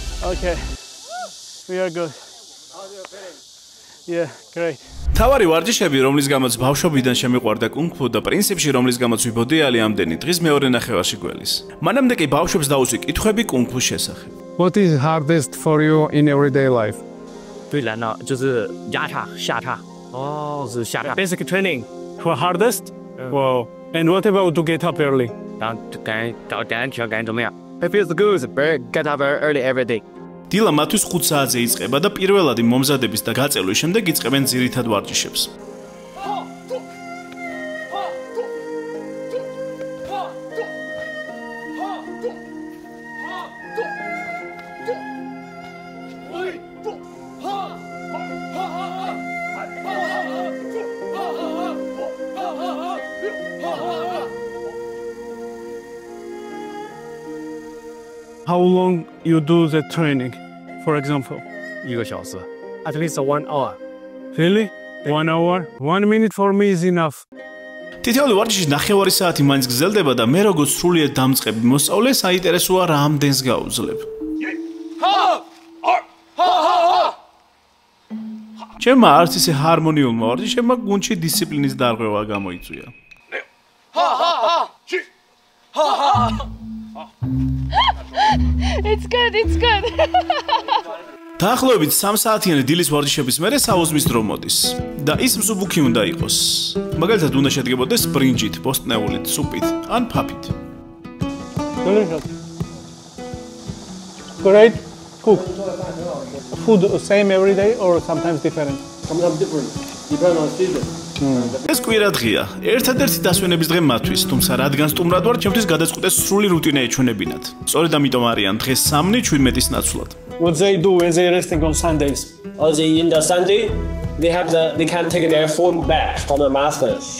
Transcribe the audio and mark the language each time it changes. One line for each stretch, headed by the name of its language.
English: Okay. We are good. How's your feeling? Yeah, great.
Georgian: თავარი ვარჯიშები, რომლის გამოც ბავშვობიდან შემიყვარდა კუნგ-ფუ და პრინციპში რომლის გამოც ვიბოდიალი ამდენი დღის მეორე ნახევარში გველის. მანამდე კი ბავშვებს დაუსვი კითხვები კუნგ-ფუს შესახებ.
English: What is hardest for you in everyday life?
Chinese: 最难的就是压叉、下叉。哦，是下叉。
English: Basic training. For hardest? Wow. And what about to get up early?
Chinese: 然后赶紧怎么样？
English: It feels good, but get up early every day.
Georgian: დილა მათთვის 5 საათზე იწყება და პირველადი მომზადების და გაწევლის შემდეგ იწყებენ ძირითად ვარჯიშებს.
English: How long you do the training, for example?
Chinese: 1个小时
English: ，at least 1 hour. Really? 1 hour? 1 minute for me is enough.
Georgian: თითოეული ვარჯიში 9 საათი მაინც გრძელდება და მე როგორც სრულიად დამწყები მოსწავლე საინტერესოა რამდენს გაუძლებ. ჩემმა არც ისე ჰარმონიულმა ვარჯიშებმა გუნდში დისციპლინის დარღვევა გამოიწვია.
English: It's good, it's good.
Georgian: დაახლოებით 3 საათიანი დილის ვარჯიშების მერე საუზმის დრო მოდის და ის მსუბუქი უნდა იყოს. მაგალითად უნდა შედგებოდეს ბრინჯით, ბოსტნეულით, სუპით ან ფაფით.
English: Great cook. Food same every day or sometimes different? Sometimes different. Depend on season.
Georgian: ეს კვირა დღეა. ერთადერთი დასვენების დღე მათთვის, თუმცა რადგან სტუმრად ვარ, ჩემთვის გადაწყვიტეს სრული რუტინა ეჩვენებინათ. სწორედ ამიტომ არიან დღეს 3-17-ის ნაცვლად.
English: What they do when they resting on Sundays? In the Sunday, they can take their phone back from the master.